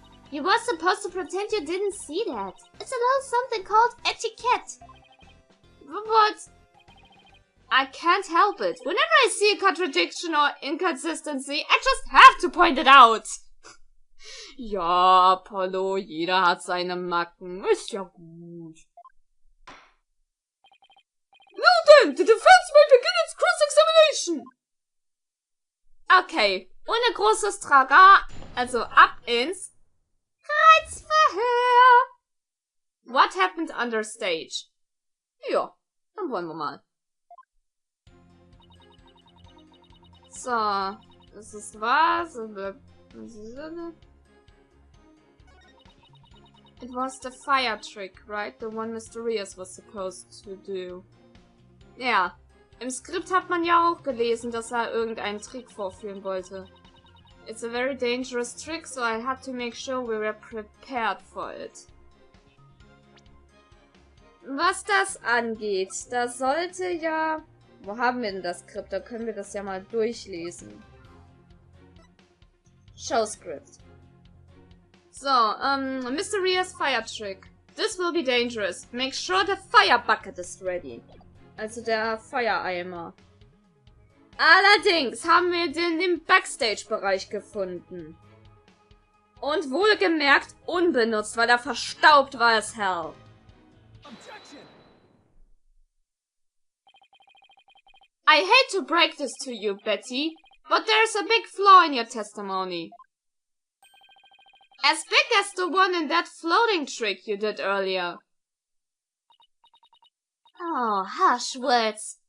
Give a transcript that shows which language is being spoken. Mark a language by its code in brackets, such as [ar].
[en] You were supposed to pretend you didn't see that. It's a little something called etiquette. But I can't help it. Whenever I see a contradiction or inconsistency, I just have to point it out. [de] Ja, Apollo, jeder hat seine Macken. Ist ja gut. [en] Now then, the defense may begin its cross-examination. [de] Okay, ohne großes Trara, also ab ins Reizverhör. [en] What happened under stage? [de] Ja, dann wollen wir mal. So, das ist was. [en] It was the fire trick, right? The one Mr. Rios was supposed to do. [de] Ja, im Skript hat man ja auch gelesen, dass er irgendeinen Trick vorführen wollte. [en] It's a very dangerous trick, so I had to make sure we were prepared for it. [de] Was das angeht, da sollte ja... Wo haben wir denn das Skript? Da können wir das ja mal durchlesen. [en] Show Script. So, Mr. Rios fire trick. This will be dangerous. Make sure the fire bucket is ready. [de] Also der Feuereimer. Allerdings haben wir den im Backstage-Bereich gefunden. Und wohlgemerkt unbenutzt, weil er verstaubt war [en] as hell. I hate to break this to you, Betty, but there's a big flaw in your testimony. As big as the one in that floating trick you did earlier. Oh, harsh words.